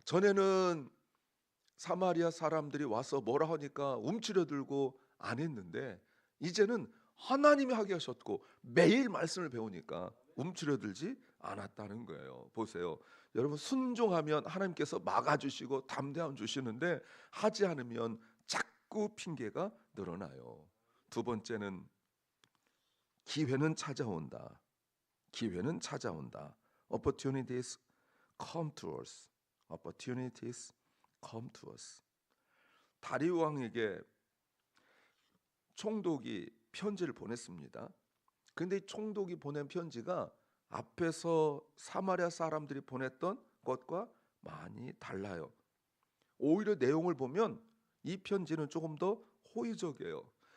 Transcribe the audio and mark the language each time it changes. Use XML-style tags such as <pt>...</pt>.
<ko>전에는 사마리아 사람들이 와서 뭐라 하니까 움츠려들고 안 했는데 이제는 하나님이 하게 하셨고 매일 말씀을 배우니까 움츠려들지 않았다는 거예요. 보세요. 여러분 순종하면 하나님께서 막아주시고 담대함 주시는데 하지 않으면 자꾸 핑계가 늘어나요. 두 번째는 기회는 찾아온다. 기회는 찾아온다.</ko> <en>Opportunities come to us. Opportunities come to us.</en> <ko>다리우 왕에게 총독이 편지를 보냈습니다. 근데 이 총독이 보낸 편지가 앞에서 사마리아 사람들이 보냈던 것과 많이 달라요. 오히려 내용을 보면 이 편지는 조금 더 호의적이에요.</ko>